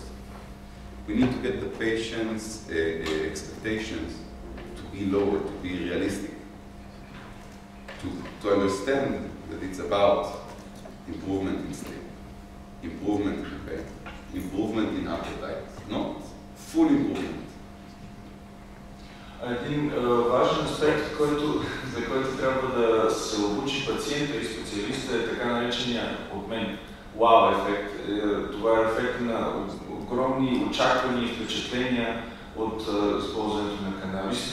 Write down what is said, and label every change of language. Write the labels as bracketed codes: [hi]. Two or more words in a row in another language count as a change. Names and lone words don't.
[en] We need to get the patient's expectations to be lower, to be realistic, to understand that it's about improvement in sleep, improvement in pain, improvement in appetite, not full improvement. [bg] Един важен аспект, за който трябва да се обучи пациента и специалиста, е така наречения от мен вау ефект. Това е ефект на огромни очаквания и впечатления от използването на канабис.